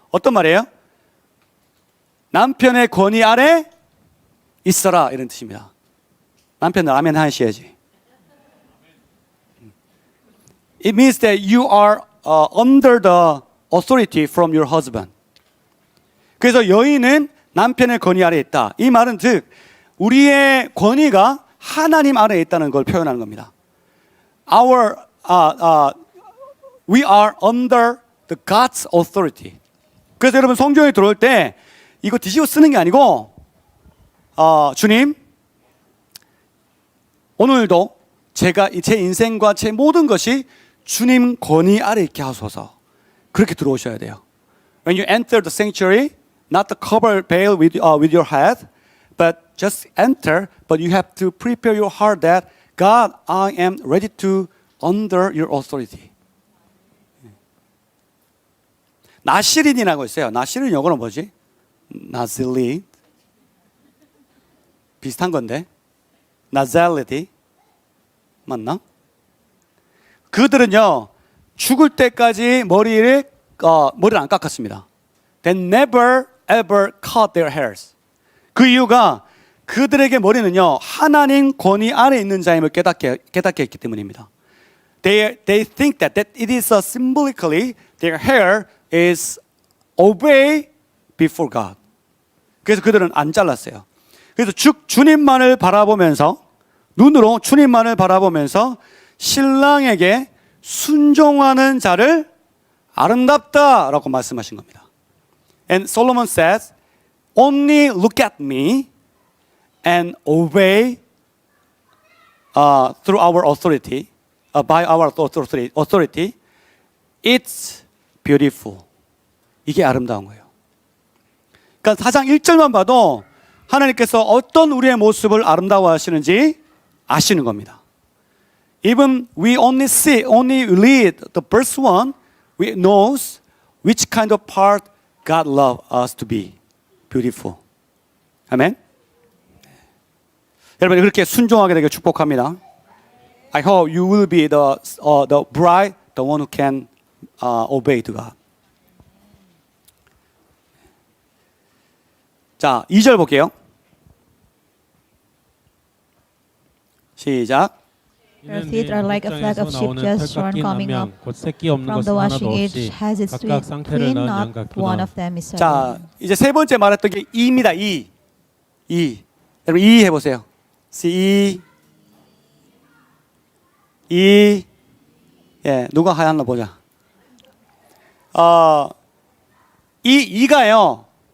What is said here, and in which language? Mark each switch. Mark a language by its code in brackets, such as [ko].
[ko] 어떤 말이에요? 남편의 권위 아래 있어라 이런 뜻입니다. 남편은 아멘 하셔야지. [en] It means that you are under the authority from your husband. [ko] 그래서 여인은 남편의 권위 아래에 있다. 이 말은 즉 우리의 권위가 하나님 아래에 있다는 걸 표현하는 겁니다. [en] We are under the God's authority. [ko] 그래서 여러분 성경에 들어올 때 이거 뒤집어 쓰는 게 아니고 주님 오늘도 제가 제 인생과 제 모든 것이 주님 권위 아래 있게 하소서. 그렇게 들어오셔야 돼요. [en] When you enter the sanctuary, not the cover veil with your head, but just enter. But you have to prepare your heart that God, I am ready to under your authority. [ko] 나시린이라고 있어요. 나시린 영어로 뭐지? 나실린 비슷한 건데 나잘레디 맞나? 그들은요 죽을 때까지 머리를 안 깎았습니다. [en] They never ever cut their hairs. [ko] 그 이유가 그들에게 머리는요 하나님 권위 아래 있는 자임을 깨닫게 했기 때문입니다. [en] They think that it is symbolically their hair is obey before God. [ko] 그래서 그들은 안 잘랐어요. 그래서 주님만을 바라보면서 눈으로 주님만을 바라보면서 신랑에게 순종하는 자를 아름답다라고 말씀하신 겁니다. [en] And Solomon says, only look at me and obey through our authority, by our authority. It's beautiful. [ko] 이게 아름다운 거예요. 그러니까 4장 1절만 봐도 하나님께서 어떤 우리의 모습을 아름다워하시는지 아시는 겁니다. [en] Even we only read the verse 1, we knows which kind of part God loves us to be beautiful. [ko] 아멘. 여러분 그렇게 순종하게 되길 축복합니다. [en] I hope you will be the bride, the one who can obey to God. [ko] 자, 2절 볼게요. 시작. [en] Her feet are like a flock of sheep just shorn coming up from the washing. Each has its twin, not one of them is [ko] 자, [en] certain. [ko] 이제 세 번째 말했던 게 이입니다. 이. 여러분 이 해보세요. C, 이. 예, 누가 하였나 보자. 이가요.